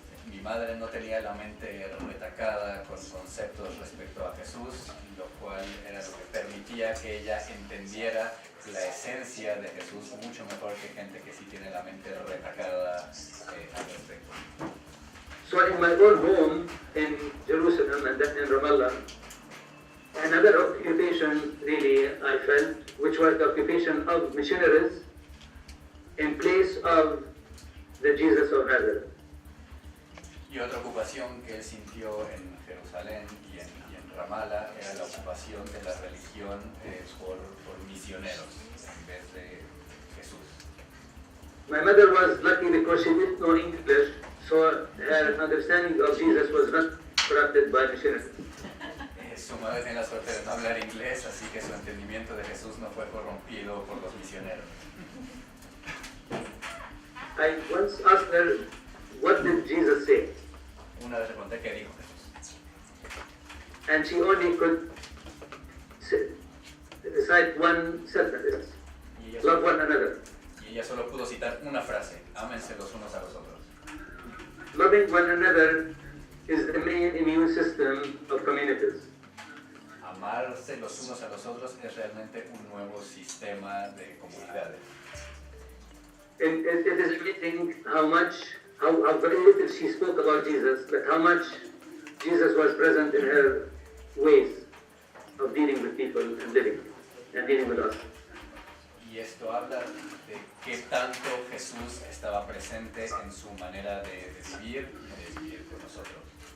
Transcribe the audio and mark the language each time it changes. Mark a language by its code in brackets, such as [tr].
[es] Mi madre no tenía la mente retacada con conceptos respecto a Jesús, lo cual era lo que permitía que ella entendiera la esencia de Jesús mucho mejor que gente que sí tiene la mente retacada al respecto. [en] So in my own home in Jerusalem and then in Ramallah, another occupation really I felt, which was the occupation of missionaries in place of the Jesus of Nazareth. [es] Y otra ocupación que él sintió en Jerusalén y en Ramallah era la ocupación de la religión por misioneros en vez de Jesús. [en] My mother was lucky because she didn't know English, so her understanding of Jesus was not corrupted by missionaries. [es] Su madre tiene la suerte de no hablar inglés, así que su entendimiento de Jesús no fue corrompido por los misioneros. [en] I once asked her, what did Jesus say? [es] Una vez le pregunté qué dijo Jesús. [en] And she only could recite one sentence, [es] Y ella, [en] love one another. [es] y ella solo pudo citar una frase, ámense los unos a los otros. [en] Loving one another is the main immune system of communities. [es] Amarse los unos a los otros es realmente un nuevo sistema de comunidades. [en] It is amazing how very little she spoke about Jesus, but how much Jesus was present in her ways of dealing with people and living and dealing with us. [es] Y esto habla de qué tanto Jesús estaba presente en su manera de vivir y de vivir con nosotros.